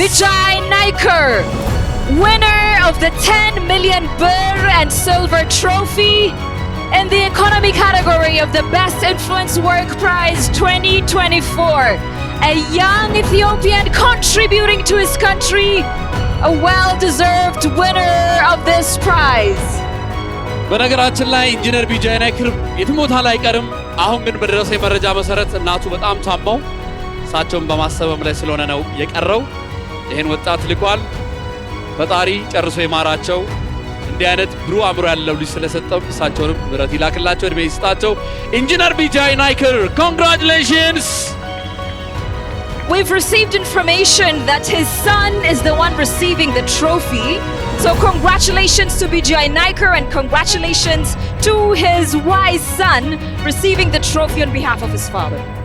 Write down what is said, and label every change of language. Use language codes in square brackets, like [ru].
[en] Vijay Naikar, winner of the 10 million birr and silver trophy in the economy category of the Best Influence Work Prize 2024. A young Ethiopian contributing to his country, a well-deserved winner of this prize. [am] በነገራችን ላይ ኢንጂነር ቢጃይ ናይከር የትሞታ ላይ ቀርም። አሁን ግን በደረሰኝ መረጃ መሰረት እናቱ በጣም ታመው እሳቸውን በማሰበም ላይ ስለሆነ ነው የቀረው። ይሄን ወጣት ልኳል። ፈጣሪ ጨርሶ ይማራቸው። እንዲህ አይነት ብሩህ አእምሮ ያለው ልጅ ስለሰጠው እሳቸውንም ምሕረት ይላክላቸው፣ እድሜ ይስጣቸው። ኢንጂነር ቢጃይ ናይከር ኮንግራቹሌሽንስ። [en] We've received information that his son is the one receiving the trophy. So congratulations to Vijay Naikar and congratulations to his wise son receiving the trophy on behalf of his father.